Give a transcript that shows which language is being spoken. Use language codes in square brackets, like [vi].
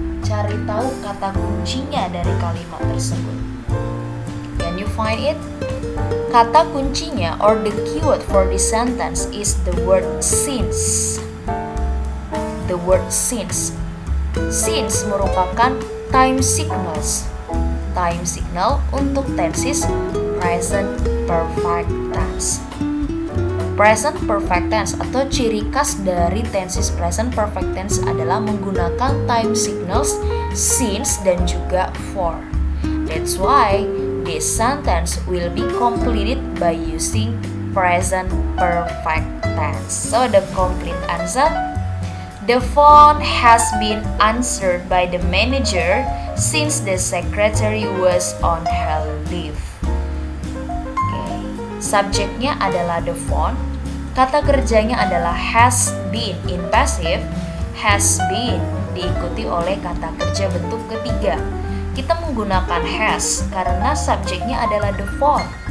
[id] Cari tahu kata kuncinya dari kalimat tersebut. [en] Can you find it? [id] Kata kuncinya [en] or the keyword for this sentence is the word since. The word since. [id] Since merupakan time signals. Time signal untuk tenses present perfect tense. Present perfect tense atau ciri khas dari tenses present perfect tense adalah menggunakan time signals since dan juga for. [en] That's why this sentence will be completed by using present perfect tense. So the complete answer, the phone has been answered by the manager since the secretary was on her leave. Okay. [id] Subjeknya adalah the phone. Kata kerjanya adalah has been in passive. Has been diikuti oleh kata kerja bentuk ketiga. Kita menggunakan has karena subjeknya adalah the phone.